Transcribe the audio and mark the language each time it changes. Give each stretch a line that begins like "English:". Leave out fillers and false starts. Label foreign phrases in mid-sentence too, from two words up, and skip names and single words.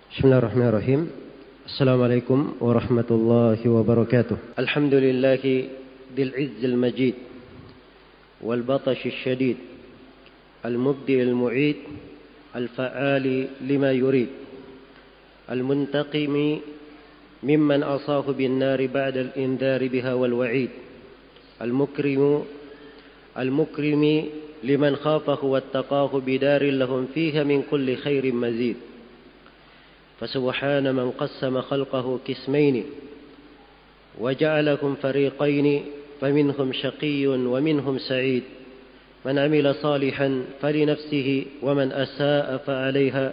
Arabic: بسم الله الرحمن الرحيم. السلام عليكم ورحمة الله وبركاته. الحمد لله ذي العز المجيد والبطش الشديد المبدئ المعيد الفعال لما يريد المنتقم ممن عصاه بالنار بعد الإنذار بها والوعيد المكرم لمن خافه واتقاه بدار لهم فيها من كل خير مزيد. فسبحان من قسم خلقه قسمين وجعلكم فريقين فمنهم شقي ومنهم سعيد من عمل صالحا فلنفسه ومن أساء فعليها